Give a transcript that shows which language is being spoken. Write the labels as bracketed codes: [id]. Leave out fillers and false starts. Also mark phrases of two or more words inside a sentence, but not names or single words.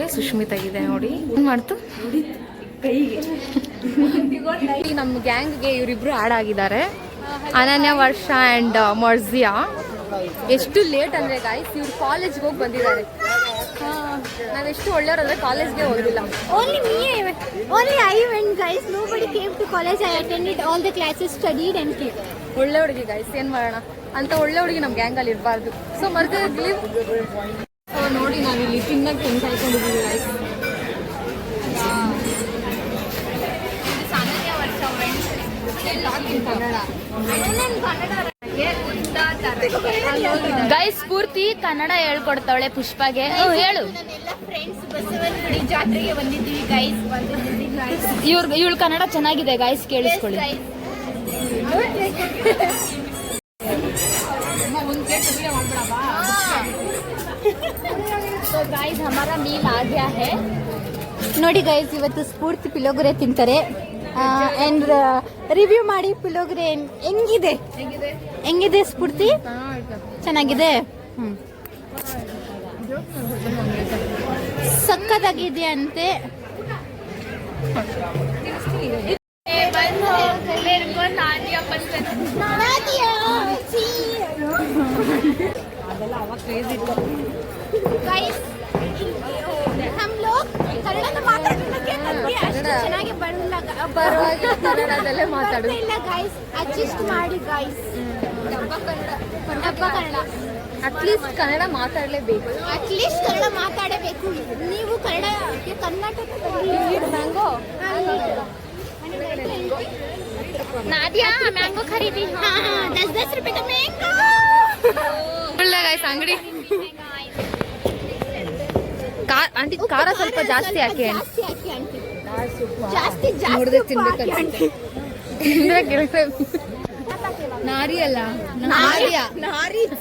[kn] ಸುಷ್ಮಿತಾಗಿದೆ ನೋಡಿ. ಏನು ಮಾಡ್ತು ಕೈಗೆ. ನಮ್ಮ ಗ್ಯಾಂಗ್ಗೆ ಇವರಿಬ್ರು ಆ್ಯಡ್ ಆಗಿದ್ದಾರೆ, ಅನನ್ಯ, ವರ್ಷ ಆ್ಯಂಡ್ ಮರ್ಜಿಯಾ. ಎಷ್ಟು ಲೇಟ್ ಅಂದರೆ ಗಾಯ್ಸ್, ಇವ್ರು ಕಾಲೇಜ್ಗೆ ಹೋಗಿ ಬಂದಿದ್ದಾರೆ. ನಾವೆಷ್ಟು ಒಳ್ಳೆಯವರಂದ್ರೆ ಕಾಲೇಜ್ಗೆ ಹೋಗಿಲ್ಲ. [en] Only I went guys. Nobody came to college. I attended all the classes, studied and came. [kn] ಒಳ್ಳೆ ಹುಡುಗಿ ಗಾಯ್ಸ್, ಏನು ಮಾಡೋಣ ಅಂತ. ಒಳ್ಳೆ ಹುಡುಗಿ ನಮ್ಮ ಗ್ಯಾಂಗಲ್ಲಿ ಇರಬಾರ್ದು. ಸೊ ಮರ್ಜಿ ನೋಡಿ ನಾವಿಲ್ಲಿ ತಿನ್ನಕ್ಕೆ ಹೆಂಗೆ ಕಾಯ್ಕೊಂಡಿದ್ದೀವಿ ಗಾಯ್ಸ್. ಗೈಸ್ ಪೂರ್ತಿ ಕನ್ನಡ ಹೇಳ್ಕೊಡ್ತಾವಳೆ ಪುಷ್ಪಾಗೆ. ಹೇಳು. ಫ್ರೆಂಡ್ಸ್ ಬಸವನಗುಡಿ ಜಾತ್ರೆಗೆ ಬಂದಿದ್ದೀವಿ ಗೈಸ್. ಇವಳು ಕನ್ನಡ ಚೆನ್ನಾಗಿದೆ ಗೈಸ್, ಕೇಳಿಸ್ಕೊಳ್ಳಿ. [hi] तो गाइस हमारा मील आ गया है. [kn] ನೋಡಿ ಗೈಸ್, ಇವತ್ತು ಸ್ಫೂರ್ತಿ ಪುಳಿಯೋಗರೆ ತಿಂತಾರೆ. ಅಂಡ್ ರಿವ್ಯೂ ಮಾಡಿ ಪುಳಿಯೋಗರೆ ಹೆಂಗಿದೆ ಸ್ಫೂರ್ತಿ? ಚೆನ್ನಾಗಿದೆ. ಸಕ್ಕತ್ತಾಗಿದೆ ಅಂತೆ. [hi] गाइस हम लोग [kn] ಕನ್ನಡ ಮಾತಾಡೋದಕ್ಕೆ ನಮಗೆ ಅಷ್ಟು ಚೆನ್ನಾಗಿ ಬರಲ್ಲ. ಕನ್ನಡದಲ್ಲೇ ಮಾತಾಡು. ಇಲ್ಲ ಗೈಸ್, ಅಡ್ಜಸ್ಟ್ ಮಾಡಿ ಗೈಸ್. ಡಬ್ಬ ಕನ್ನಡ ಅಟ್ಲೀಸ್ಟ್ ಕನ್ನಡ ಮಾತಾಡಲೇಬೇಕು. ಅಟ್ಲೀಸ್ಟ್ ಕನ್ನಡ ಮಾತಾಡಬೇಕು. ನೀವು ಕರ್ನಾಟಕದಲ್ಲಿ ಮ್ಯಾಂಗೋ [hi] नादिया मैंगो खरीदी. हाँ 10 रुपए का मैंगो. [kn] ಒಳ್ಳೆ ಗೈಸ್ ಅಂಗಡಿ. ಆಂಟಿ ಖಾರ ಸ್ವಲ್ಪ ಜಾಸ್ತಿ ಹಾಕಿ ಆಂಟಿ. ಜಾಸ್ತಿ ನಾರಿ ಅಲ್ಲ, ನಾರಿ.